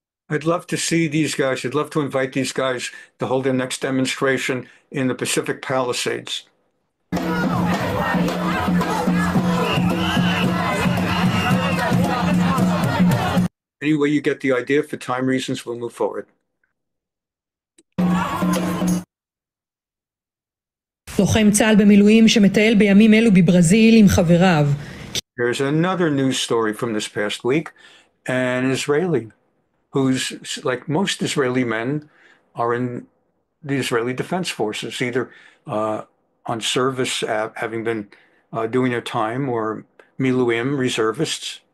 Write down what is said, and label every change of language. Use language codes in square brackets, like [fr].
[en] I'd love to see these guys. I'd love to invite these guys to hold their next demonstration in the Pacific Palisades. Anyway, you get the idea. For time reasons, we'll move forward. [he] לוחם צה"ל במילואים שמטייל בימים אלו בברזיל עם חבריו. [en] Here's another news story from this past week. An Israeli who's, like most Israeli men, are in the Israeli Defense Forces, either on service, having been doing their time, or miluim, reservists.